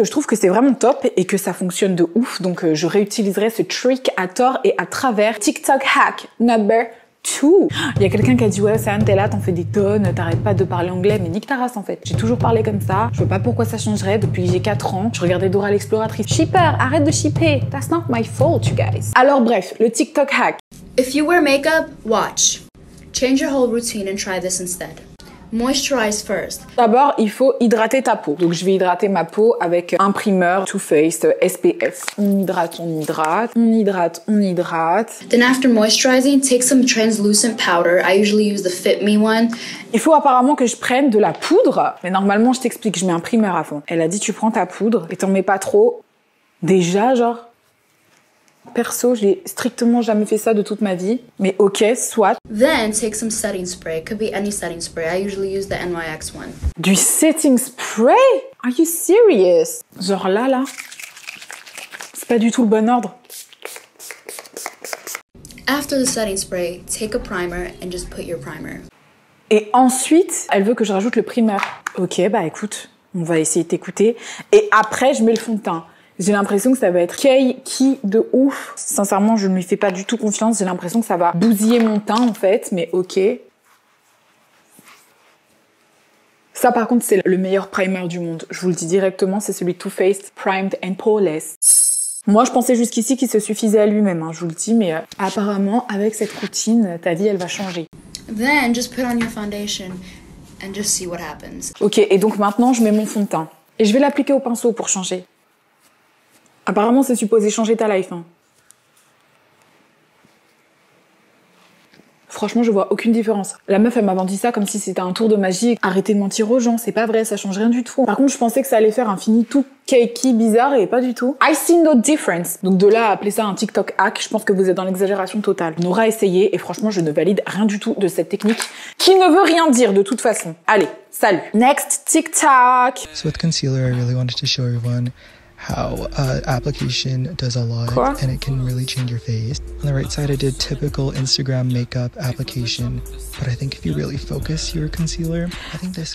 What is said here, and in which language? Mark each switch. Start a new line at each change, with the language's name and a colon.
French: Je trouve que c'est vraiment top et que ça fonctionne de ouf. Donc, je réutiliserai ce trick à tort et à travers. TikTok hack number 2. Il y a quelqu'un qui a dit ouais, San, t'es là, t'en fais des tonnes, t'arrêtes pas de parler anglais, mais nique ta race en fait. J'ai toujours parlé comme ça. Je vois pas pourquoi ça changerait depuis que j'ai 4 ans. Je regardais Dora l'exploratrice. Shipper, arrête de shipper.
English: That's not my fault, you guys.
French: Alors bref, le TikTok hack.
English: If you wear makeup, watch. Change your whole routine and try this instead. Moisturize first.
French: D'abord, il faut hydrater ta peau. Donc, je vais hydrater ma peau avec un primer Too Faced SPF. On hydrate, on hydrate, on hydrate, on hydrate.
English: Then after moisturizing, take some translucent powder. I usually use the Fit Me one.
French: Il faut apparemment que je prenne de la poudre. Mais normalement, je t'explique, je mets un primer à fond. Elle a dit, tu prends ta poudre et t'en mets pas trop. Déjà, genre... Perso, j'ai strictement jamais fait ça de toute ma vie. Mais ok, soit.
English: Then take some setting spray. It could be any setting spray. I usually use the NYX one. Du setting spray? Are you serious?
French: Genre là. C'est pas du tout le bon ordre.
English: After the setting spray, take a primer and just put your primer.
French: Et ensuite, elle veut que je rajoute le primer. Ok, bah écoute, on va essayer de t'écouter. Et après, je mets le fond de teint. J'ai l'impression que ça va être cakey de ouf. Sincèrement, je ne lui fais pas du tout confiance. J'ai l'impression que ça va bousiller mon teint, en fait. Mais ok. Ça, par contre, c'est le meilleur primer du monde. Je vous le dis directement, c'est celui Too Faced Primed and Poreless. Moi, je pensais jusqu'ici qu'il se suffisait à lui-même, hein, je vous le dis. Mais apparemment, avec cette routine, ta vie, elle va changer.
English: Then just put on your foundation and just see what happens.
French: Ok, et donc maintenant, je mets mon fond de teint. Et je vais l'appliquer au pinceau pour changer. Apparemment, c'est supposé changer ta life. Hein. Franchement, je vois aucune différence. La meuf, elle m'a vendu ça comme si c'était un tour de magie. Arrêtez de mentir aux gens, c'est pas vrai, ça change rien du tout. Par contre, je pensais que ça allait faire un fini tout cakey, bizarre, et pas du tout.
English: I see no difference.
French: Donc de là à appeler ça un TikTok hack, je pense que vous êtes dans l'exagération totale. On aura essayé, et franchement, je ne valide rien du tout de cette technique, qui ne veut rien dire de toute façon. Allez, salut.
English: Next TikTok. So with concealer, I really wanted to show everyone how application does a lot and it can really change your face. On the right side I did typical Instagram makeup application, but I think if you really focus your concealer, I think this.